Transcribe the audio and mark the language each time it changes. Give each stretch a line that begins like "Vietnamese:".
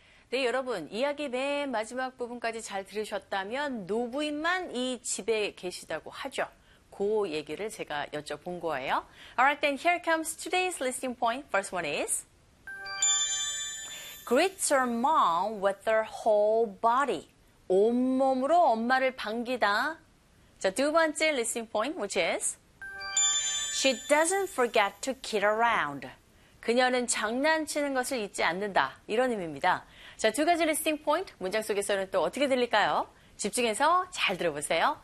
Korean: 네, 여러분, 이야기 맨 마지막 부분까지 잘 들으셨다면 노부인만 이 집에 계시다고 하죠. 그 얘기를 제가 여쭤본 거예요.
English: Alright, then here comes today's listening point. First one is greets her mom with her whole body.
Korean: 온몸으로 엄마를 반기다. 자, 두 번째
English: listening point, which is she doesn't forget to kid around.
Korean: 그녀는 장난치는 것을 잊지 않는다. 이런 의미입니다. 자, 두 가지 listening point, 문장 속에서는 또 어떻게 들릴까요? 집중해서 잘 들어보세요.